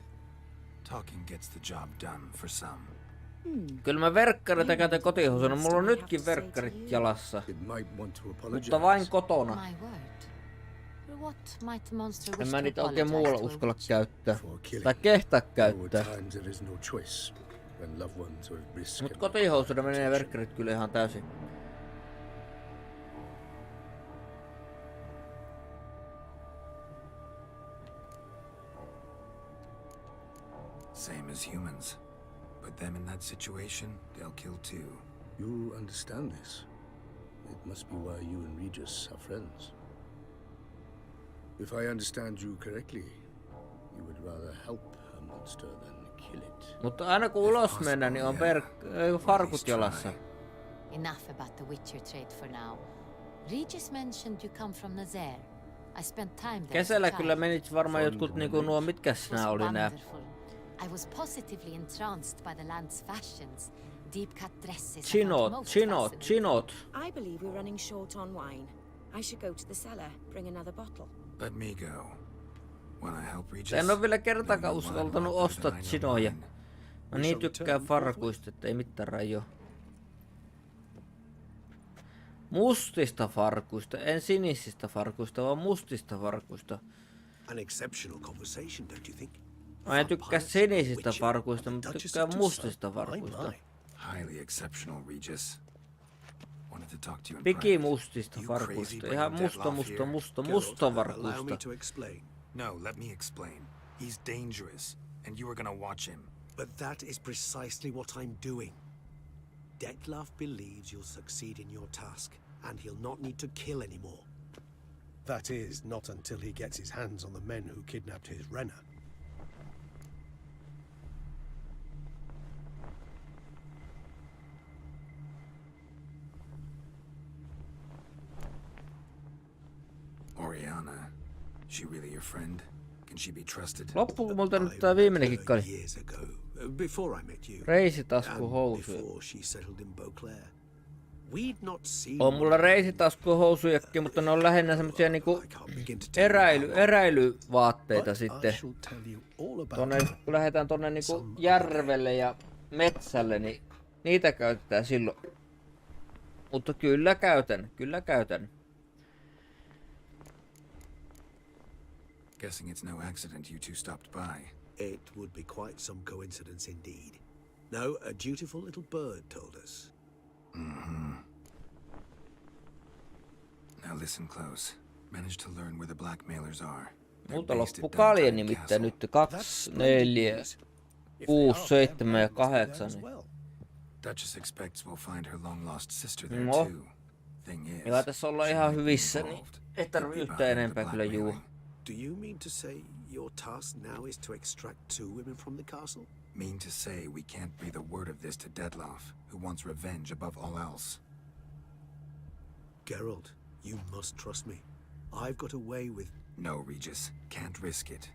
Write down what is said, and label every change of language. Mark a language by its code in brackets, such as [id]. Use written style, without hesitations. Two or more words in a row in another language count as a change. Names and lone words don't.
[en] Talking gets the job done for some. [fi] Kyllä mä verkkareita käytän kotihousuna, mulla on nytkin verkkarit jalassa. Mutta vain kotona. En mä niitä oikein muualla uskalla käyttää. Tai kehtaa käyttää. Mut kotihousuna menee verkkarit kyllä ihan täysin. [en] Same as humans. Put them in that situation, they'll kill too. You understand this? It must be why you and Regis are friends. If I understand you correctly, you would rather help a monster than kill it. [fi] Mutta aina kun ulos mennään, niin on farkut jalassa. [en] Enough about the Witcher trade for now. Regis mentioned you come from Nazaire. I spent time there. [fi] Kesällä kyllä menit varmaan jotkut niinku nuo, mitkäs nää oli nää? [en] I was positively entranced by the land's fashions. Deep cut dresses. [fi] Chinot. [en] I believe we're running short on wine. I should go to the cellar, bring another bottle. Let me go. When I help Regis, [fi] En oo vielä kertaakaan uskaltanut ostaa chinoja. Mä niin tykkään farkuista, että ei mitään rajoa. Mustista farkuista, en sinisistä farkuista, vaan mustista farkuista. [en] An exceptional conversation, don't you think? [fi] Mä en tykkää sinisistä farkuista, mutta tykkään mustista farkuista. [en] Highly exceptional, Regis. Wanted to talk to you in [fi] Piki mustista farkuista, ihan musta farkuista. [en] No, let me explain. He's dangerous, and you are gonna watch him. But that is precisely what I'm doing. Dettlaff believes you'll succeed in your task, and he'll not need to kill anymore. That is, not until he gets his hands on the men who kidnapped his Rena. Oriana, she really your friend? Can she be trusted? [fi] Loppuuko multa nyt tää viimeinenkin kali? [en] Before I met you. [fi] Reisitaskuhousuja. [en] Before she settled in Beauclair. We'd not seen. [fi] On mulla reisitaskuhousujakin, mutta ne on lähinnä semmosia niinku eräilyvaatteita sitten. Tonne, kun lähdetään tonne niinku järvelle ja metsälle, niin niitä käytetään silloin. Mutta kyllä käytän. [en] Guessing it's no accident you two stopped by. It would be quite some coincidence indeed. No, a dutiful little bird told us. Now listen close. Managed to learn where the blackmailers are. [fi] Multa loppu kalje nimittäin nyt 2, 4, 6, 7 ja 8. [en] Duchess expects we'll find her long lost sister there No. too. Thing is, [fi] Joo, tässä ollaan ihan hyvissä, niin ei tarvi yhtään enempää kyllä juu. [en] Do you mean to say your task now is to extract 2 women from the castle? Mean to say we can't breathe a word of this to Dettlaff, who wants revenge above all else. Geralt, you must trust me. I've got a way with... No, Regis. Can't risk it.